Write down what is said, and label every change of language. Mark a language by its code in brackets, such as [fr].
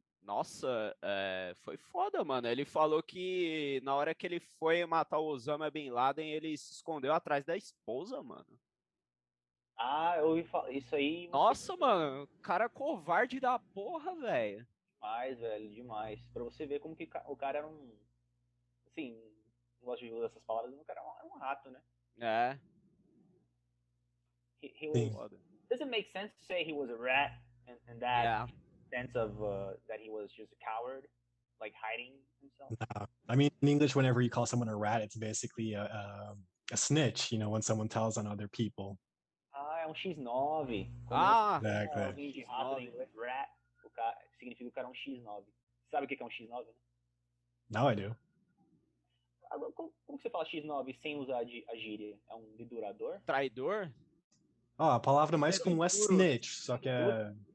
[pt] Nossa, foi foda, mano. Ele falou que na hora que ele foi matar o Osama Bin Laden, ele se escondeu atrás da esposa, mano. Eu ouvi falar isso aí. Nossa, mano, cara covarde da porra, velho. Demais, velho, demais. Pra você ver como que o cara era um... Assim, não gosto de usar essas palavras, mas o cara era um rato, né? É. [en] Does it make sense to say he was a rat in that sense of that he was just a coward, like hiding himself? No. I mean, in English, whenever you call someone a rat, it's basically a snitch, you know, when someone tells on other people. [pt] É um X9. [en] Exactly. [pt] Alguém de rato em inglês, rat, significa que o cara é um X9. Sabe o que é um X9, né? [en] Now I do. [pt] Como você fala X9 sem usar a gíria? É um dedurador? Traidor? A palavra mais comum é snitch, só que é...